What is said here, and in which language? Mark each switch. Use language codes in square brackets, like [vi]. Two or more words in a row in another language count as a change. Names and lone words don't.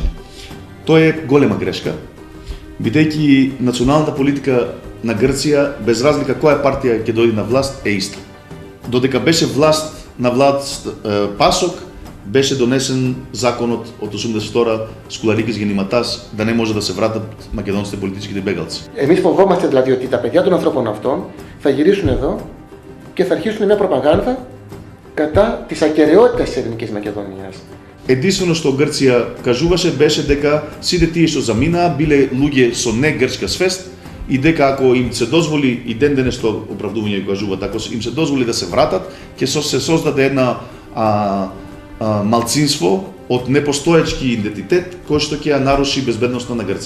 [mk] Тоа е голема грешка, бидејќи националната политика на Грција, без разлика која партија ќе дојде на власт, е иста. Додека беше на власт ПАСОК, беше донесен законот од 82-ра Скуларикис Генημатас да не може да се вратат македонските политичките бегалци. [el] Εμείς φοβόμαστε δηλαδή ότι τα παιδιά των ανθρώπων αυτών θα γυρίσουν εδώ και θα αρχίσουν μια προπαγάνδα κατά της ακεραιότητας της Ελληνικής Μακεδονίας. [mk] Единствено што Грција кажуваше беше дека сите тие што заминаа биле луѓе со не грчка свест и дека ако им се дозволи и ден денес што оправдување кажуваат, ако им се дозволи да се вратат, ќе се создаде една малцинство од непостоечки идентитет кој што ќе ја наруши безбедноста на Грција.